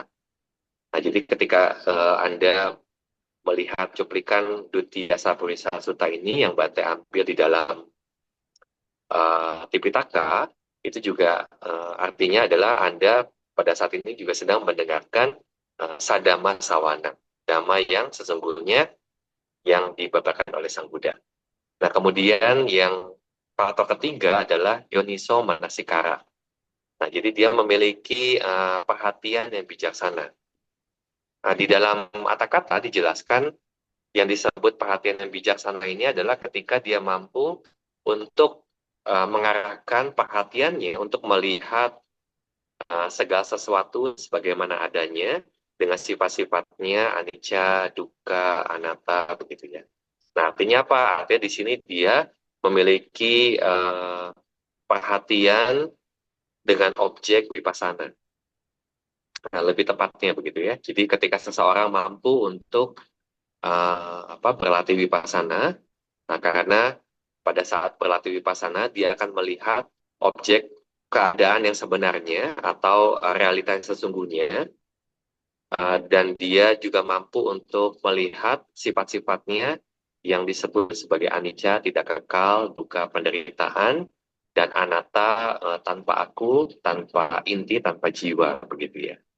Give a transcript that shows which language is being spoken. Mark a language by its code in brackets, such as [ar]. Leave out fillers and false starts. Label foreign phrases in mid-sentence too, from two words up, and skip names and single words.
[id] Nah, jadi ketika Anda melihat cuplikan Duttiya Sapurisa Sutta ini yang Bante ambil di dalam Tipitaka, itu juga artinya adalah Anda pada saat ini juga sedang mendengarkan [pi] sadhamma sawana, [id] dhamma yang sesungguhnya yang dibabarkan oleh Sang Buddha. Nah, kemudian yang faktor ketiga adalah [pi] yoniso manasikara. [id] Nah, jadi dia memiliki perhatian yang bijaksana. Nah, di dalam kata-kata dijelaskan yang disebut perhatian yang bijaksana ini adalah ketika dia mampu untuk mengarahkan perhatiannya untuk melihat segala sesuatu sebagaimana adanya dengan sifat-sifatnya [pi] anicca, dukkha, anatta, [id] begitu ya. Nah, artinya apa? Artinya di sini dia memiliki perhatian dengan objek vipassana. Nah, lebih tepatnya begitu ya. Jadi ketika seseorang mampu untuk berlatih vipassana, nah karena pada saat berlatih vipassana dia akan melihat objek keadaan yang sebenarnya atau realita yang sesungguhnya, dan dia juga mampu untuk melihat sifat-sifatnya yang disebut sebagai anicca, tidak kekal, dukkha, penderitaan, dan anatta, tanpa aku, tanpa inti, tanpa jiwa, begitu ya.